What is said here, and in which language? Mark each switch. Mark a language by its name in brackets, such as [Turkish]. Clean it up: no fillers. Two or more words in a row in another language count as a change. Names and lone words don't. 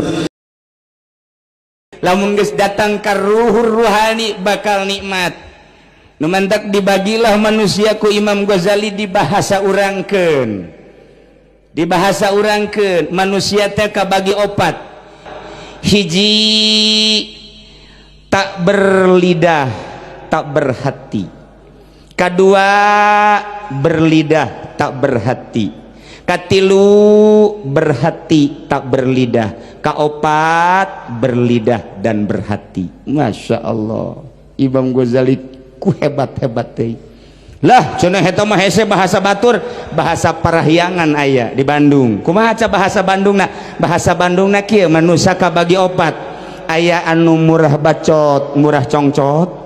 [Sundanese] Lamun geus datang ka ruhur ruhani bakal nikmat. Nu mantak dibagilah manusia ku Imam Ghazali dibahasa urangkeun. Dibahasa urangkeun manusia teh kabagi opat. [Indonesian] Hiji tak berlidah, tak berhati. Kedua berlidah, tak berhati. Katilu berhati, tak berlidah. Kaopat berlidah dan berhati. [Arabic] Masya Allah, [Sundanese] Imam Ghazali ku hebat-hebat teh. Lah cenah eta mah hese bahasa batur, bahasa parahyangan aya di Bandung. Kumaha ca bahasa Bandungna? Bahasa Bandungna kieu manusia kabagi opat. Aya anu murah bacot, murah congcot.